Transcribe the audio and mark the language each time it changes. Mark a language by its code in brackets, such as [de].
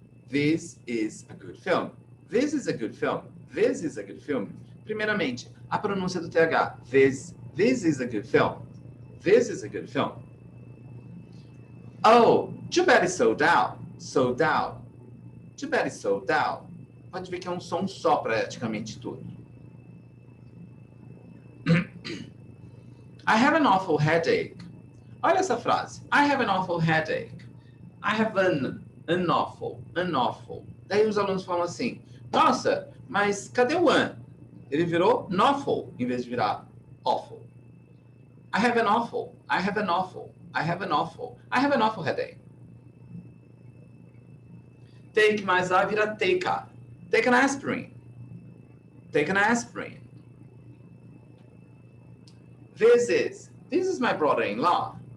[en] This is a good film. This is a good film. This is a good film. [pt] Primeiramente, a pronúncia do TH. [en] This is a good film. This is a good film. Oh, too bad it's sold out. Sold out. Too bad it's sold out. [pt] Pode ver que é um som só praticamente tudo. [en] I have an awful headache. [pt] Olha essa frase. [en] I have an awful headache. I have an awful. [pt] Daí os alunos falam assim, nossa, mas cadê o an? Ele virou awful em vez de virar awful. [en] I have an awful headache. Take [pt] mais A vira [en] take a. Take an aspirin. Take an aspirin. This is my brother-in-law.